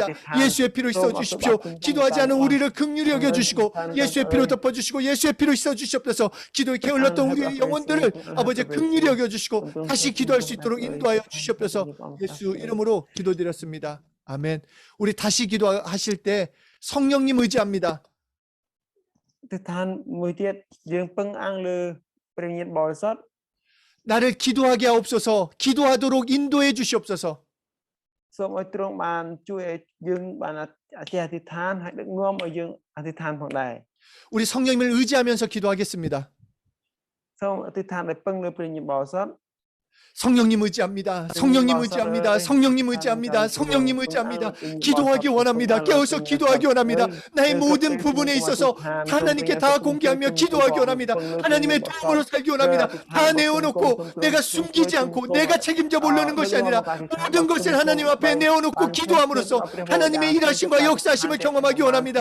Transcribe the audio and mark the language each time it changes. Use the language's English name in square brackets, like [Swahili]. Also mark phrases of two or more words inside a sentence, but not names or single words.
[Korean] 예수의 피로 써 주십시오. 기도하지 않은 우리를 긍휼히 여겨 주시고 예수의 피로 덮어 주시고 예수의 피로 써 주시옵소서. 기도에 게을렀던 우리의 영혼들을 아버지 긍휼히 여겨 주시고 다시 기도할 수 있도록 인도하여 주시옵소서. 예수 이름으로 기도드렸습니다. 아멘. 우리 다시 기도하실 때 성령님 의지합니다. [Khmer] ទិដ្ឋានមួយទៀតយើងពឹងអាងលើព្រះញាតិបរិសុទ្ធ [Korean] 나를 기도하게 하옵소서. 기도하도록 인도해 주시옵소서. [Khmer] សូមឲ្យទ្រង់បានជួយឲ្យយើងបានអធិដ្ឋានហើយដឹកនាំឲ្យយើងអធិដ្ឋានផងដែរ [Korean] 우리 성령님을 의지하면서 기도하겠습니다. [Khmer] សូមអធិដ្ឋានដោយពឹងលើព្រះញាតិបរិសុទ្ធ [Korean] 성령님 의지합니다. 성령님 의지합니다. 성령님 의지합니다. 성령님 의지합니다. 기도하기 원합니다. 깨어서 기도하기 원합니다. 나의 모든 부분에 있어서 하나님께 다 공개하며 기도하기 원합니다. 하나님의 도움으로 살기 원합니다. 다 내어놓고 내가 숨기지 않고 내가 책임져 모르는 것이 아니라 모든 것을 하나님 앞에 내어놓고 기도함으로써 하나님의 일하심과 역사하심을 경험하기 원합니다.